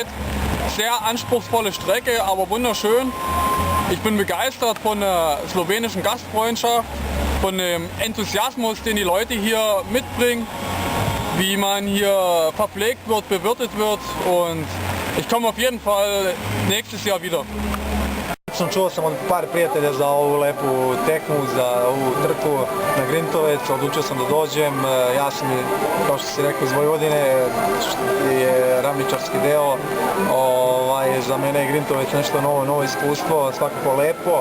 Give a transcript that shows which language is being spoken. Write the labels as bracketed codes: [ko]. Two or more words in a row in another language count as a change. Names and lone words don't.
[de] Sehr anspruchsvolle Strecke, aber wunderschön. Ich bin begeistert von der slowenischen Gastfreundschaft, von dem Enthusiasmus, den die Leute hier mitbringen, wie man hier verpflegt wird, bewirtet wird und ich komme auf jeden Fall nächstes Jahr wieder. [sr] Čuo sam od par prijatelja za ovu lepu tekmu, za ovu trku na Grintovec, odlučio sam da dođem. Ja sam, kao što si rekao, iz Vojvodine, je ravničarski deo. Za mene je Grintovec nešto novo iskustvo, svakako lepo.